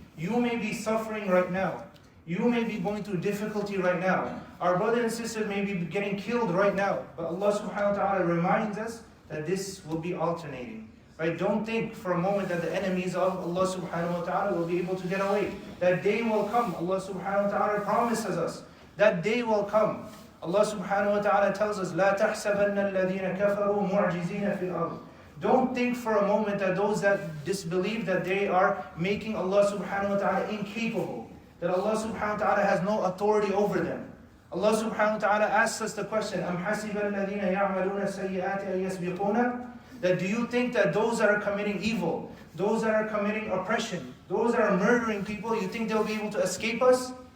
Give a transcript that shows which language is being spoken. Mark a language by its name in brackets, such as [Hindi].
[English] You may be suffering right now. You may be going through difficulty right now. Our brother and sister may be getting killed right now. But Allah subhanahu wa ta'ala reminds us that this will be alternating. Right? Don't think for a moment that the enemies of Allah subhanahu wa ta'ala will be able to get away. That day will come. Allah subhanahu wa ta'ala promises us. That day will come. Allah subhanahu wa ta'ala tells us, [Arabic] لا تحسبن الذين كفروا معجزين في الأرض. [English] Don't think for a moment that those that disbelieve that they are making Allah subhanahu wa ta'ala incapable. That Allah subhanahu wa ta'ala has no authority over them. Allah subhanahu wa ta'ala asks us the question, [Arabic] أَمْ حَسِبَ الَّذِينَ يَعْمَلُونَ السَّيِّئَاتِ أَن يَسْبِقُونَ. [English] That do you think that those that are committing evil, those that are committing oppression, those that are murdering people, you think they'll be able to escape us?